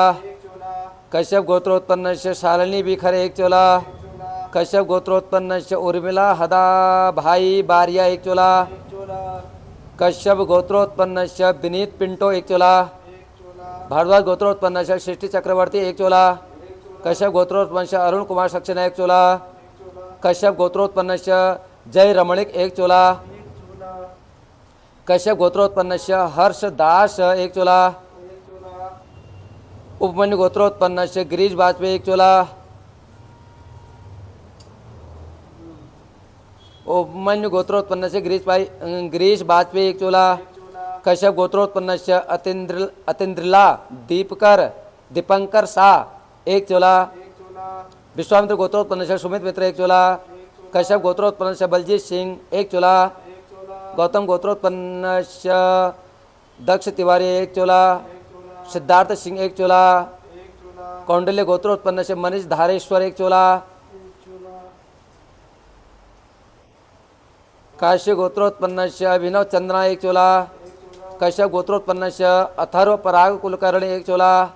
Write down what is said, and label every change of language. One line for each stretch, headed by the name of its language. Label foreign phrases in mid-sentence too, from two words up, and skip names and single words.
Sanskrit: कश्यप गोत्रोत्पन्नस्य शालिनी बिखर एक चोला। कश्यप गोत्रोत्पन्नस्य उर्मिला हदा भाई बारिया एक चोला। कश्यप गोत्रोत्पन्नस्य विनीत पिंटो एक चोला। भारद्वाज गोत्रोत्पन्नस्य सृष्टि चक्रवर्ती एक चोला। कश्यप गोत्रोत्पन्नस्य अरुण कुमार सक्सेना एक चोला। कश्यप गोत्रोत्पन्नस्य जय रमणिक एक चोला। कश्यप गोत्रोत्पन्नस्य हर्षदास एक चोला। उपमन्यु गोत्रोत्पन्नस्य गिरीश वाजपेयी एक चोला। उपमन्यु गोत्रोत्पन्नस्य गिरीश वाजपेयी एक चोला। कश्यप गोत्रोत्पन्नस्य अतिंद्रिला दीपंकर शाह एक चोला। विश्वामित्र गोत्रोत्पन्नस्य सुमित मित्र एक चोला। कश्यप गोत्रोत्पन्नस्य बलजीत सिंह एक चोला। गौतम गोत्रोत्पन्नस्य दक्ष तिवारी एक चोला। सिद्धार्थ सिंह एक चोला। कौंडल्य गोत्रोत्पन्नस्य मनीष धारेश्वर एक चोला। काश्य गोत्रोत्पन्नस्य अभिनव चंद्रा एक चोला। कश्यप गोत्रोत्पन्नस्य अथर्व पराग कुलकर्णी एक चोला।